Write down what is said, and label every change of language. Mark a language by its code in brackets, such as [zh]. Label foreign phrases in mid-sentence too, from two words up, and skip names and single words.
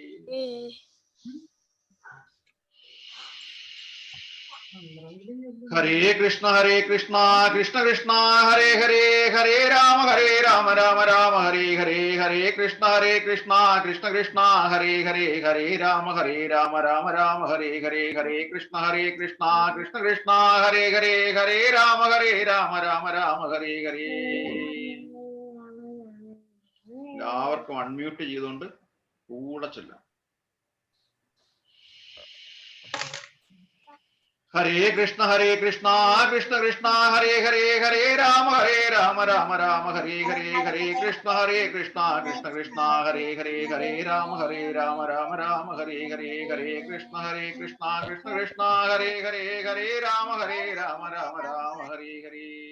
[sa] ഹരേ കൃഷ്ണ കൃഷ്ണ ഹരേ ഹരേ ഹരേ രാമ രാമ ഹരേ ഹരേ ഹരേ കൃഷ്ണ കൃഷ്ണ ഹരേ ഹരേ ഹരേ രാമ രാമ ഹരേ ഹരേ ഹരേ കൃഷ്ണ കൃഷ്ണ ഹരേ ഹരേ ഹരേ രാമ രാമ ഹരേ ഹരേ [ml] എല്ലാവർക്കും അൺമ്യൂട്ട് ചെയ്തുകൊണ്ട് കൂടെ ചൊല്ലാം. [sa] ഹരേ കൃഷ്ണ കൃഷ്ണ ഹരേ ഹരേ ഹരേ രാമ രാമ ഹരേ ഹരേ ഹരേ കൃഷ്ണ കൃഷ്ണ ഹരേ ഹരേ ഹരേ രാമ രാമ ഹരേ ഹരേ ഹരേ കൃഷ്ണ കൃഷ്ണ ഹരേ ഹരേ ഹരേ രാമ രാമ ഹരേ ഹരേ.